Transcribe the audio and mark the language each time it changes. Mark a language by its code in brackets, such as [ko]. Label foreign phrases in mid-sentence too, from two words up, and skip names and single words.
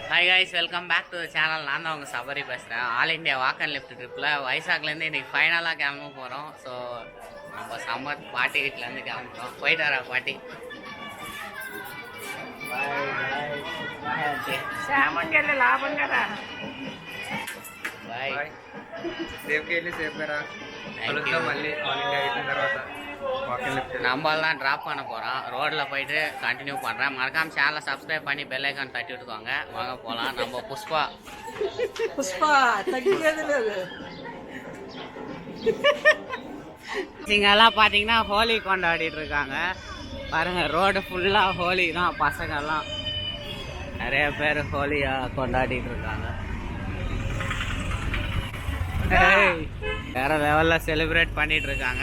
[en] guys, welcome back to the channel. [ta] நான் தான் உங்கள் சபரி பேசுகிறேன். ஆல் இண்டியா வாக் அண்ட் லிஃப்ட் ட்ரிப்பில் வைசாக்லேருந்து இன்றைக்கி ஃபைனலாக கிளம்ப போகிறோம். ஸோ நம்ம சம்மர் பாட்டி வீட்டிலேருந்து கிளம்புறோம். போயிட்டு வரா பாட்டி. [te] సామంగెళ్ళి లాభం కదా బాయ్. సేఫ్కి వెళ్ళి సేఫ్గా రా. కలుద్దాం మళ్ళీ ఆల్ ఇండియా అయిపోయిన తర్వాత [ta] நம்மளாம் ட்ராப் பண்ண போகிறோம். ரோட்டில் போயிட்டு கண்டினியூ பண்ணுறேன். மறக்காம சேனலை சப்ஸ்கிரைப் பண்ணி [en] bell icon [ta] தட்டி விட்டுக்கோங்க. வாங்க போகலாம். நம்ம புஷ்பா [te] తగ్గేది లేదు. [ta] இங்கெல்லாம் பார்த்தீங்கன்னா ஹோலி கொண்டாடிட்டு இருக்காங்க. பாருங்க, ரோடு ஃபுல்லாக ஹோலி தான். பசங்கள்லாம் நிறைய பேர் ஹோலியாக கொண்டாடிட்டு இருக்காங்க. வேற லெவலில் செலிப்ரேட் பண்ணிட்டு இருக்காங்க.